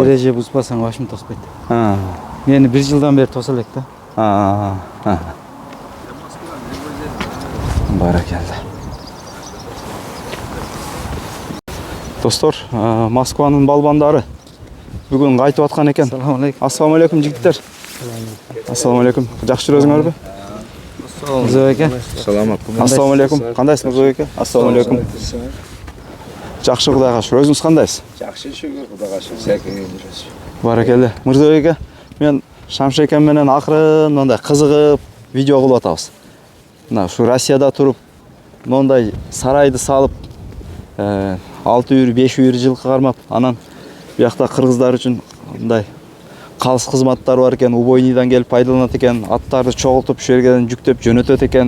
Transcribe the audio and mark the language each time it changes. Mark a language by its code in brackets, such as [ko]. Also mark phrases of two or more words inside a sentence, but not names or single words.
[ky] Эреже бузбасаң башым тоспойт. Мени 1 жылдан бери тоса элек да. Баракелде. Достор, Москванын балбандары бүгүн кайтып аткан экен. [uz] Assalomu alaykum. Assalomu alaykum жигиттер. Assalomu alaykum. [ky] Жакшы жүрөсүңөрбү? Мырза эке. [uz] Assalomu alaykum. [ky] Кандайсыз Мырза эке? [uz] Assalomu alaykum. [ky] Жакшы, Кудайга шүкүр. Өзүңүз кандайсыз? Жакшы шүгүр, Кудайга шүгүр. Сәкең жүрөсүз. Баракелде. Мырза эке, мен Шамшеке менен акырын мындай кызыгып видео кылып атабыз. Мына ушу Россияда туруп, мондай сарайды салып, 6 үйүр, 5 үйүр жылкы кармап, анан биякта кыргыздар үчүн мындай калыс кызматтар бар экен, убойнийдан келип пайдаланат экен, аттарды чогултуп ушул жерге жүктөп жөнөтөт экен.